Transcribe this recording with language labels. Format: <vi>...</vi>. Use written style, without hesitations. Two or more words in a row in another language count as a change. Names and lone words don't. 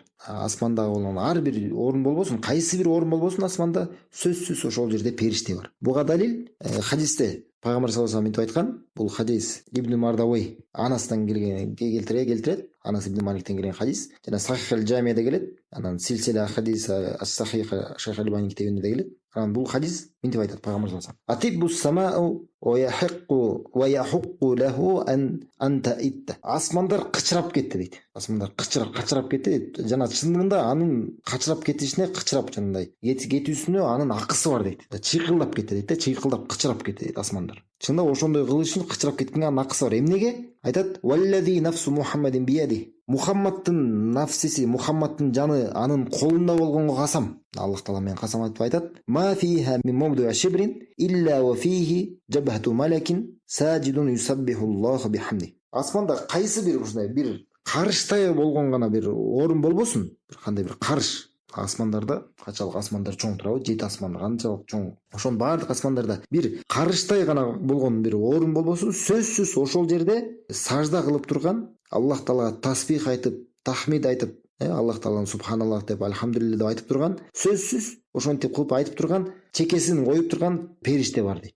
<ky>Асмандагы болгон ар бир орун болбосун, кайсы бир орун болбосун, асманда сөзсүз ошол жерде периште бар. Буга далил хадисте пайгамбар</ky> <ar>صلى الله عليه وسلم</ar> <ky>айткан, бул хадис Ибн Мардавей Анастан келтирет. Анас ибн Маликтен келген хадис. Жана Сахих аль-Джамияда келет. Анан силсила хадис ас-сахиха Шейх Албани китебинде келет. Анан бул хадис мынтип айтат пайгамбар</ky> <ar>صلى الله عليه وسلم: "أطت السماء وحق لها أن تئط".</ar> <ky>Асмандар кычырап кетти дейт. Асмандар кычырап кетти дейт. Жана чындыгында анын кычырап кетишине, кычырап жанагындай кетүүсүнө анын акысы бар дейт. Чыйкылдап кетти дейт, чыйкылдап кычырап кетти дейт асмандар. Чында ошондой кылышын кычырап кеткенге анын акысы бар.</ky> <ar>Эмнеге? Айтат: "والذي نفس محمد بيده".</ar> <ky>Мухаммадтын нафсиси, Мухаммадтын жаны анын колунда болгонго касам. Аллах таала менен касам айтып айтат:</ky> <ar>"ما فيها من موضع شبر إلا وفيه جبهة ملك ساجد يسبح الله بحمده".</ar> <ky>Асманда кайсы бир ушундай бир карыштай болгон гана бир орун болбосун, бир кандай бир карыш, Асмандарда канчалык асмандар чоң турабы, 7 асман канчалык чоң. Ошонун баардык асмандарда бир карыштай гана болгон бир орун болбосун, сөзсүз ошол жерде сажда кылып турган, Аллах Таалага тасбих айтып, тахмид айтып, Аллах Тааланы субханаллах деп, альхамдулилля деп айтып турган, сөзсүз ошентип кылып айтып турган, чекесин коюп турган периште бар дейт.</ky>